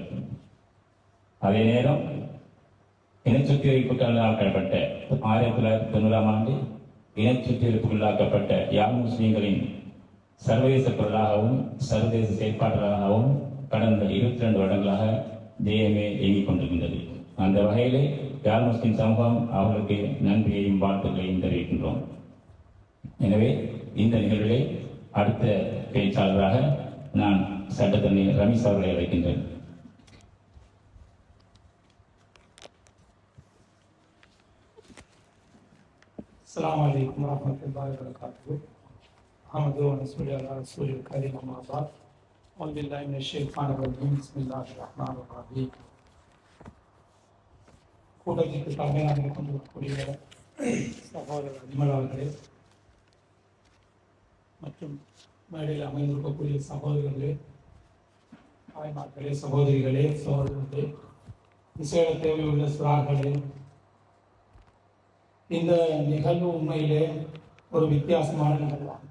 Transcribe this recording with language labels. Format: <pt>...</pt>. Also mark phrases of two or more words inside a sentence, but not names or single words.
<ta>அதே நேரம் இனச்சுத்திகரிப்புக்குள்ளாக்கப்பட்ட 1990 ஆண்டு இனச்சுத்திகரிப்புக்குள்ளாக்கப்பட்ட யாழ் முஸ்லீம்களின் சர்வதேச பொருளாகவும் சர்வதேச செயற்பாட்டாளராகவும் கடந்த 22 வருடங்களாக ஜேஎம்ஏ இயங்கிக் கொண்டிருக்கின்றது. அந்த வகையிலே யாழ் முஸ்லிம் சமூகம் அவர்களுக்கு நன்றியையும் வாழ்த்துக்களையும் தெரிவிக்கின்றோம். எனவே இந்த நிகழ்விலே அடுத்த பேச்சாளராக நான் சட்டத்தரணி ரமீஸ் அவர்களை அழைக்கின்றேன்.</ta> <ar>السلام عليكم ورحمة الله وبركاته. أحمد ونصلي على رسول الكريم أما بعد. أعوذ بالله من الشيطان الرجيم. بسم الله الرحمن الرحيم.</ar> <ta>கூட்டத்திற்கு தலைமையாக கொண்டிருக்கக்கூடிய சகோதரர் அஜ்மல் அவர்களே மற்றும் மேடையில் அமைந்திருக்கக்கூடிய சகோதரர்களே, தாய்மார்களே, சகோதரிகளே, சகோதரர்களே, விசேட தேவையுள்ள சிறார்களே, இந்த நிகழ்வு உண்மையிலே ஒரு வித்தியாசமான நிகழ்வாகும்.</ta>